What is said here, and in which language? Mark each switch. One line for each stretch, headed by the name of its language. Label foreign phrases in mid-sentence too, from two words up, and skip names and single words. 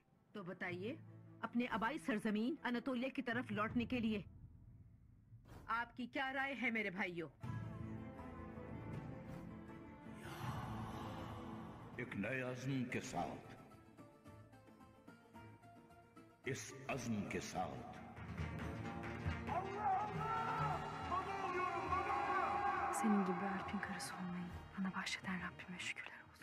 Hindi: तो बताइए, अपने आबाई सरजमीन अनातोलिया की तरफ लौटने के लिए आपकी क्या राय है मेरे भाइयों? एक नए अज़्म के साथ, इस अज़्म के साथ
Turkish: Senin gibi Alp'in karısı olmayı bana bahşeden Rabbime şükürler.